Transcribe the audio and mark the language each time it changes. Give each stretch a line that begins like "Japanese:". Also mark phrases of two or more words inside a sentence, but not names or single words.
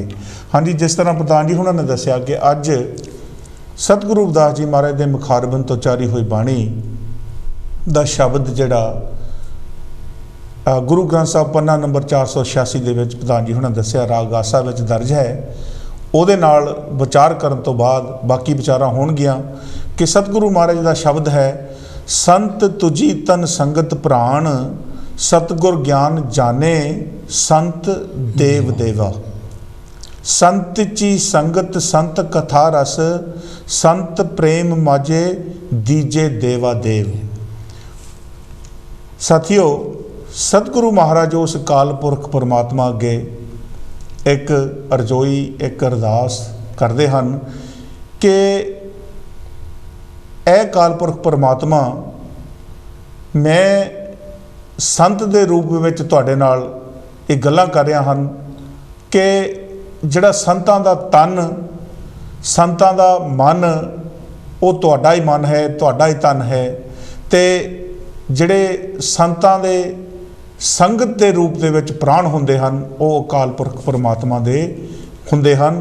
Punjabi: ਹਾਂ ਜੀ, ਜਿਸ ਤਰ੍ਹਾਂ ਪ੍ਰਧਾਨ ਜੀ ਉਨ੍ਹਾਂ ਨੇ ਦੱਸਿਆ ਕਿ ਅੱਜ ਸਤਿਗੁਰੂ ਰਵਿਦਾਸ ਜੀ ਮਹਾਰਾਜ ਕੇ ਮੁਖਾਰਬਿੰਦ ਤੋਂ ਜਾਰੀ ਹੋਈ ਬਾਣੀ ਦਾ ਸ਼ਬਦ ਜਿਹੜਾ ਗੁਰੂ ਗ੍ਰੰਥ ਸਾਹਿਬ ਪੰਨਾ ਨੰਬਰ 486 ਦੇ ਵਿਚ ਪ੍ਰਧਾਨ ਜੀ ਉਨ੍ਹਾਂ ਨੇ ਦੱਸਿਆ ਰਾਗ ਆਸਾ ਵਿਚ ਦਰਜ ਹੈ। ਉਹਦੇ ਨਾਲ ਵਿਚਾਰ ਕਰਨ ਤੋਂ ਬਾਅਦ ਬਾਕੀ ਵਿਚਾਰਾਂ ਹੋਣਗੀਆਂ ਕਿ ਸਤਿਗੁਰੂ ਮਹਾਰਾਜ ਕਾ ਸ਼ਬਦ ਹੈ ਸੰਤ ਤੁਝੀ ਤਨ ਸੰਗਤ ਪ੍ਰਾਣ ਸਤਿਗੁਰ ਗਿਆਨ ਜਾਨੇ ਸੰਤ ਦੇਵ ਦੇਵਾ। ਸੰਤ ਚੀ ਸੰਗਤ ਸੰਤ ਕਥਾ ਰਸ, ਸੰਤ ਪ੍ਰੇਮ ਮਾਝੇ ਦੀਜੇ ਦੇਵਾ ਦੇਵ। ਸਾਥੀਓ, ਸਤਿਗੁਰੂ ਮਹਾਰਾਜ ਉਸ ਕਾਲ ਪੁਰਖ ਪਰਮਾਤਮਾ ਅੱਗੇ ਇਕ ਅਰਜੋਈ, ਇਕ ਅਰਦਾਸ ਕਰਤੇ ਹੈਂ ਕਿ ਏ ਕਾਲ ਪੁਰਖ ਪਰਮਾਤਮਾ, ਮੈਂ ਸੰਤ ਦੇ ਰੂਪ ਵਿਚ ਤੁਹਾਡੇ ਨਾਲ ਯੇ ਗੱਲਾਂ ਕਰ ਰਿਹਾ ਹਾਂ ਕਿ ਜਿਹੜਾ ਸੰਤਾਂ ਦਾ ਤਨ, ਸੰਤਾਂ ਦਾ ਮਨ, ਵੋ ਤੁਹਾਡਾ ਹੀ ਮਨ ਹੈ, ਤੁਹਾਡਾ ਹੀ ਤਨ ਹੈ। ਤੇ ਜਿਹੜੇ ਸੰਤਾਂ ਦੇ ਸੰਗਤ ਕੇ ਰੂਪ ਦੇ ਵਿਚ ਪ੍ਰਾਣ ਹੁੰਦੇ ਹਨ, ਵੋ ਅਕਾਲ ਪੁਰਖ ਪਰਮਾਤਮਾ ਦੇ ਹੁੰਦੇ ਹਨ।